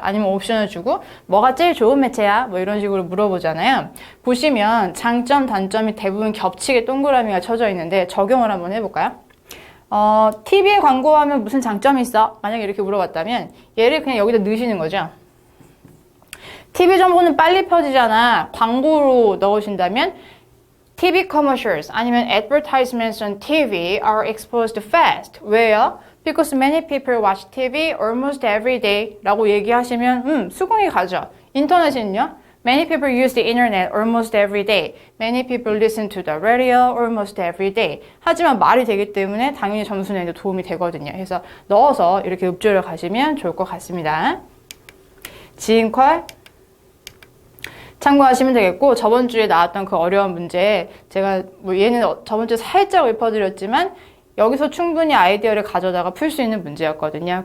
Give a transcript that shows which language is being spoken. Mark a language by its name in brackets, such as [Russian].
[Korean] 아니면 옵션을 주고 뭐가 제일 좋은 매체야? 뭐 이런 식으로 물어보잖아요. 보시면 장점, 단점이 대부분 겹치게 동그라미가 쳐져 있는데 적용을 한번 해볼까요? TV에 광고하면 무슨 장점이 있어? 만약에 이렇게 물어봤다면 얘를 그냥 여기다 넣으시는 거죠. TV 정보는 빨리 펴지잖아. 광고로 넣으신다면 [English] TV commercials [Korean] 아니면 [English] advertisements on TV are exposed fast. [Korean] 왜요? [English] Because many people watch TV almost every day [Korean] 라고 얘기하시면 수긍이 가죠. 인터넷은요? [English] Many people use the internet almost every day. Many people listen to the radio almost every day. [Korean] 하지만 말이 되기 때문에 당연히 점수 내는 데 도움이 되거든요. 그래서 넣어서 이렇게 읍조를 가시면 좋을 것 같습니다. 지인컬 참고하시면 되겠고, 저번 주에 나왔던 그 어려운 문제 제가 얘는 저번 주에 살짝 읊어드렸지만 여기서 충분히 아이디어를 가져다가 풀 수 있는 문제였거든요.